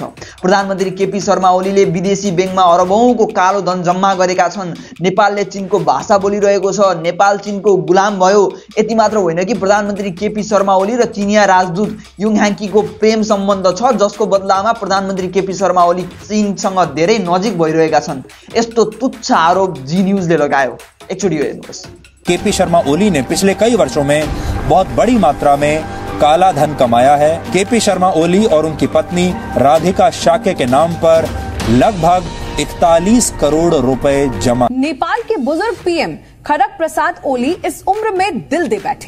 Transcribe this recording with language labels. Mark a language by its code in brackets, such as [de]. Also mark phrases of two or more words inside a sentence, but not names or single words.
[ne] प्रधानमन्त्री केपी शर्मा ओलीले विदेशी ब्याङ्कमा अरबौंको कालो धन जम्मा गरेका छन्, नेपालले चीनको भाषा बोलिरहेको छ, नेपाल चीनको गुलाम भयो। यति मात्र होइन कि प्रधानमन्त्री केपी शर्मा ओली र चिनिया राजदूत युङ ह्याङ्कीको प्रेम सम्बन्ध छ, जसको बदलामा प्रधानमन्त्री केपी शर्मा ओली चीनसँग धेरै नजिक भइरहेका छन्। यस्तो तुच्छ आरोप जी न्यूज ले लगायो। एकचोटि हेर्नुहोस्। [hi] केपी शर्मा ओली ने पिछले कई वर्षों में बहुत बड़ी मात्रा में काला धन कमाया है। केपी शर्मा ओली और उनकी पत्नी राधिका शाक्य के नाम पर लगभग 41 करोड़ रुपए जमा। नेपाल के बुजुर्ग पीएम खड़ग प्रसाद ओली इस उम्र में दिल दे बैठे।